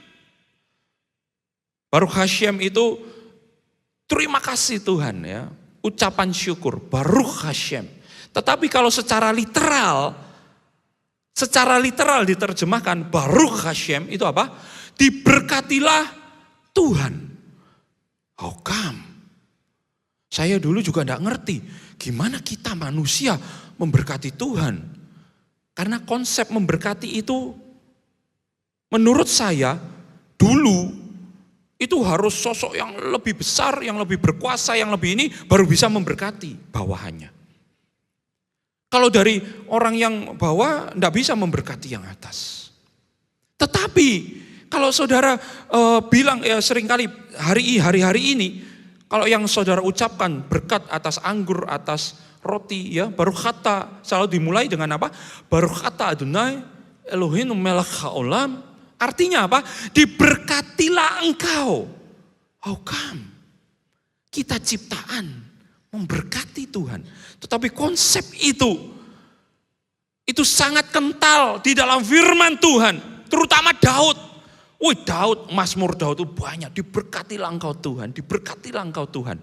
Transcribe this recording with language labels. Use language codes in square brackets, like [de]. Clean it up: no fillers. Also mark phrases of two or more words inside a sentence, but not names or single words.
[he] ברוך השם [id] itu terima kasih Tuhan ya. Ucapan syukur, [he] ברוך השם. [id] Tetapi kalau secara literal diterjemahkan [he] ברוך השם [id] itu apa? Diberkatilah Tuhan. [en] How come? [id] Saya dulu juga tidak ngerti gimana kita manusia memberkati Tuhan. Karena konsep memberkati itu menurut saya dulu itu harus sosok yang lebih besar, yang lebih berkuasa, yang lebih ini baru bisa memberkati bawahannya. Kalau dari orang yang bawah tidak bisa memberkati yang atas. Tetapi kalau saudara bilang ya seringkali hari-hari ini, kalau yang saudara ucapkan berkat atas anggur, atas roti, ya baruch kata selalu dimulai dengan apa? [he] ברוך אתה אדוני אלוהים מלך העולם. [id] Artinya apa? Diberkatilah engkau. [en] How come? [id] Kita ciptaan memberkati Tuhan. Tetapi konsep itu sangat kental di dalam firman Tuhan. Terutama Daud. Daud, Mazmur Daud itu banyak. Diberkatilah engkau Tuhan, diberkatilah engkau Tuhan.